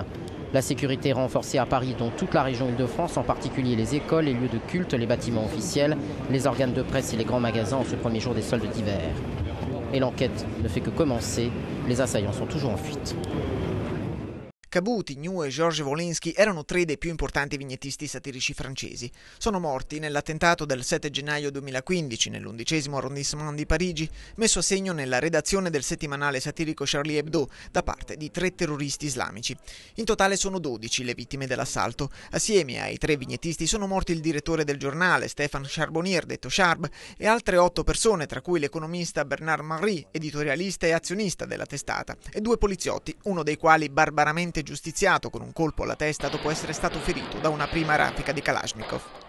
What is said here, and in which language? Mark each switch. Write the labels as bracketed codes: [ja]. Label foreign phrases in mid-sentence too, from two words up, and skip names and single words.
[fr] La sécurité est renforcée à Paris, dont toute la région Île-de-France, en particulier les écoles, les lieux de culte, les bâtiments officiels, les organes de presse et les grands magasins en ce premier jour des soldes d'hiver. Et l'enquête ne fait que commencer, les assaillants sont toujours en fuite. [it] Cabu, Tignou e Georges Wolinski erano 3 dei più importanti vignettisti satirici francesi. Sono morti nell'attentato del 7 gennaio 2015 nell'11° arrondissement di Parigi, messo a segno nella redazione del settimanale satirico Charlie Hebdo da parte di 3 terroristi islamici. In totale sono 12 le vittime dell'assalto. Assieme ai 3 vignettisti sono morti il direttore del giornale, Stéphane Charbonnier, detto Charb, e altre 8 persone, tra cui l'economista Bernard Marie, editorialista e azionista della testata, e 2 poliziotti, uno dei quali barbaramente giustiziato con un colpo alla testa dopo essere stato ferito da una prima raffica di Kalashnikov.